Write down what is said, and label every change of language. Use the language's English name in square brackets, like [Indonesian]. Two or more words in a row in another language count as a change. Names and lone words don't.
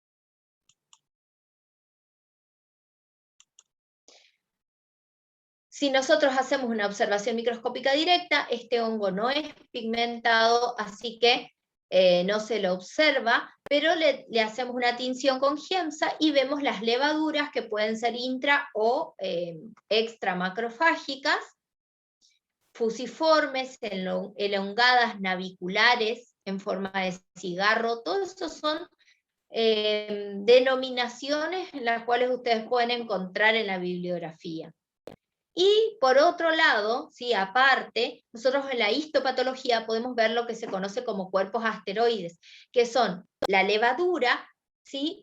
[Spanish] Si nosotros hacemos una observación microscópica directa, este hongo no es pigmentado, así que no se lo observa, pero le hacemos una tinción con Giemsa y vemos las levaduras que pueden ser intra o extramacrofágicas, fusiformes, elongadas, naviculares, en forma de cigarro. Todo esto son denominaciones en las cuales ustedes pueden encontrar en la bibliografía. Y por otro lado, ¿sí? Aparte, nosotros en la histopatología podemos ver lo que se conoce como cuerpos asteroides, que son la levadura, ¿sí?